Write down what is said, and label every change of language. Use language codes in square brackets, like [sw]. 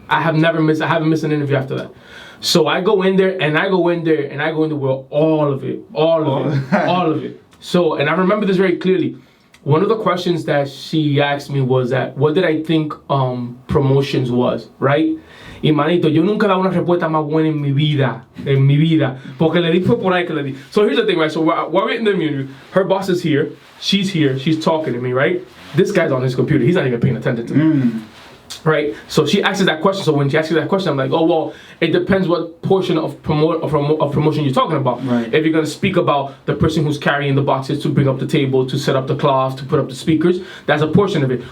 [en] I haven't missed an interview after that. So I go in there with all of it. So, and I remember this very clearly. One of the questions that she asked me was that, what did I think promotions was, right? [es] Y manito, yo nunca he dado una respuesta más buena en mi vida. Porque le di fue por ahí que le di. [en] So here's the thing, right? So while we're in the interview, her boss is here, she's talking to me, right? This guy's on his computer, he's not even paying attention to me. Right? So she asks that question. So when she asks that question, I'm like, oh, well, it depends what portion of promotion you're talking about. Right. If you're going to speak about the person who's carrying the boxes to bring up the table, to set up the cloth, to put up the speakers, that's a portion of it.